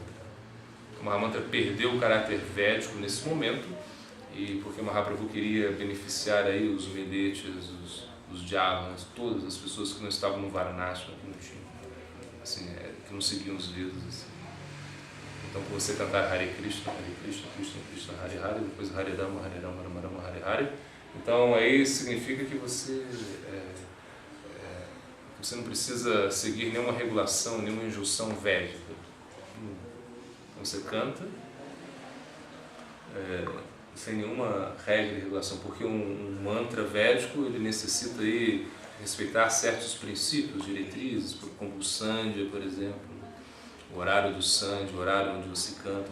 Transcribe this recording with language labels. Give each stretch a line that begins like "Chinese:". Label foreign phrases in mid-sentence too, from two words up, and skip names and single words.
Portuguese: O Mahamantra perdeu o caráter védico nesse momento, e porque Mahaprabhu queria beneficiar aí os Vedetas, os Javanas, todas as pessoas que não estavam no Varnashram, que não tinham, assim, que não seguiam os Vedas. Assim. Então, por você cantar Hare Krishna, Krishna, Hare Hare, depois Hare Rama, Rama Rama, Hare Hare, então aí significa que você não precisa seguir nenhuma regulação, nenhuma injunção védica. Então, você canta sem nenhuma regra e regulação, porque um mantra védico ele necessita aí respeitar certos princípios, diretrizes, como o Sandhya, por exemplo, o horário do Sandhya, o horário onde você canta.